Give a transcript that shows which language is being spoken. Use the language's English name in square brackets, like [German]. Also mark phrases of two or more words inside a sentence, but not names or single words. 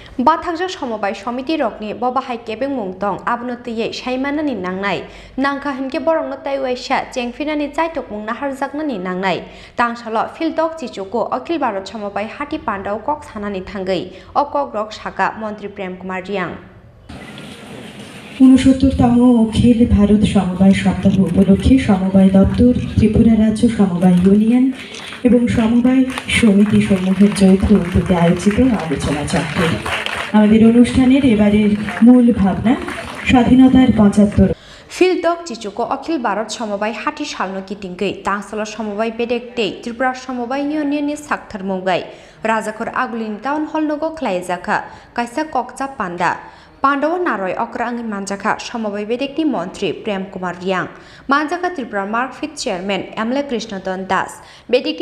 [Kok Borok] बाथाकजों समबाय समिति रकनि बबाहाय केबें मुंतं आबनतियै साइमानानि नांनाय नांखा हिनके बरंनो ताइवाइसा चेंफिनानि चाइटक मुंना हारजाकनानि नांनाय तांसालो फिल्दकचिचुकु अखिल भारत समबाय हाति पांडाव कक सानानि थांगै अकक रक साका मन्त्री प्रेम कुमार रियां [Bangla] ৬৯তম অখিল ভারত সমবায় সপ্তাহ উপলক্ষে সমবায় দপ্তর ত্রিপুরা রাজ্য সমবায় ইউনিয়ন এবং সমবায় সমিতি সমূহের যৌথ উদ্যোগে আয়োজিত আলোচনা চক্র। আমাদের অনুষ্ঠানের এবারের মূল ভাবনা স্বাধীনতার ৭৫। [Kok Borok] फिल्दकचिचुकु अखिल भारत समबाय हाति सालनो किटिंगै तांसालो समबाय बेदेक्टे त्रिपुरा समबाय इउनियननि साक्थार मुंगाय राजाखर आगुलिनि टाउन हल नगो ख्लाइजाखा काइसा ककचा पांडा पांडव नारय अक्रांगि मानजाखा समबाय बेदेक्टि मन्त्री प्रेम कुमार रियां मानजाखा त्रिपुरा मार्कफिट चेयरमैन एमले कृष्णदन दास बेदेक्टि